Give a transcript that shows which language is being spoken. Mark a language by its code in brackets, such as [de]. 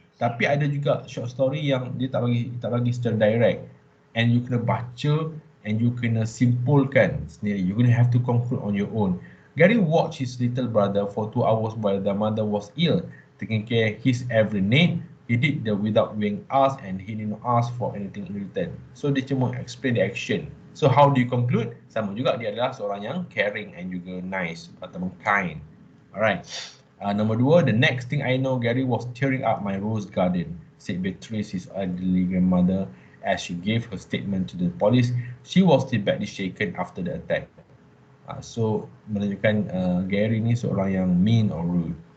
[ms] Tapi ada juga short story yang dia tak bagi secara direct, [en] and you [ms] kena baca and you kena simpulkan sendiri. [en] You gonna have to conclude on your own. Gary watched his little brother for 2 hours while the mother was ill, taking care of his every need. He did that without being asked, and he didn't ask for anything in return. [ms] So dia cuma [en] explain the action. So how do you conclude? [ms] Sama juga, dia adalah seorang yang [en] caring and [ms] juga [en] nice [ms] ataupun [en] kind. Alright. Number 2, the next thing I know, Gary was tearing up my rose garden, said Beatrice, his elderly grandmother, as she gave her statement to the police. She was still badly shaken after the attack. [ms] So menunjukkan Gary ni seorang yang [en] mean or rude.